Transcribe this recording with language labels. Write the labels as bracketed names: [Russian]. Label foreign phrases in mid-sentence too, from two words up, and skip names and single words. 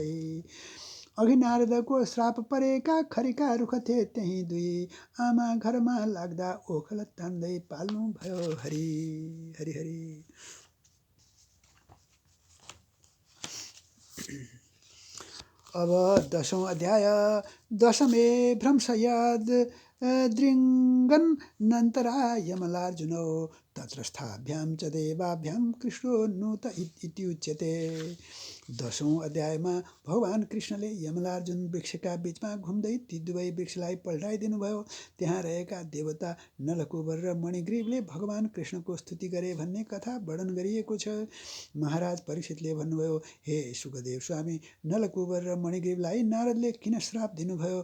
[Nepali] अघि नारदको श्राप परेका खरिका रुख थिए त्यही 2। आमा घरमा लाग्दा ओखल तान्दै पाल्नु भयो हरि। हरिहरि। अब 10औं अध्याय। [Sanskrit] दशमे भ्रंशयाद दृङ्गन् नन्तरा यमलार्जुनो तत्रस्थाभ्यां च देवाभ्यां कृष्णो नुत इत्युच्यते। [Nepali] 10औं अध्यायमा भगवान कृष्णले यमलार्जुन वृक्षका बीचमा घुम्दै ती 2 वृक्षलाई पल्टाइदिनुभयो। त्यहाँ रहेका देवता नलकुबर र मणिग्रीवले भगवान कृष्णको स्तुति गरे भन्ने कथा वर्णन गरिएको छ। महाराज परीक्षितले भन्नुभयो, हे सुखदेव स्वामी, नलकुबर र मणिग्रीवलाई नारदले किन श्राप दिनुभयो?